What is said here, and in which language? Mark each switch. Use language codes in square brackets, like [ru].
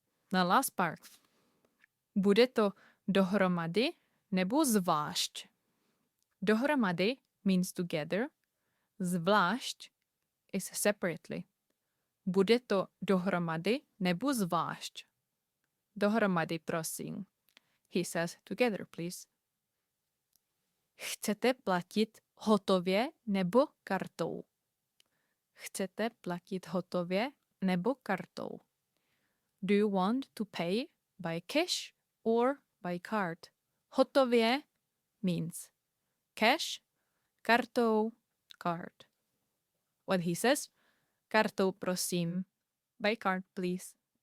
[en] The last part. [cs] Bude to dohromady nebo zvlášť? [en] Dohromady means together. Zvlášť is separately. [cs] Bude to dohromady nebo zvlášť? Dohromady, prosím. [en] he says together, please. [cs] Chcete platit hotově nebo kartou? Chcete platit hotově nebo kartou? [en] Do you want to pay by cash or by card? Hotově means cash, kartou, card. What he says, [cs] kartou prosím, [en] by card please.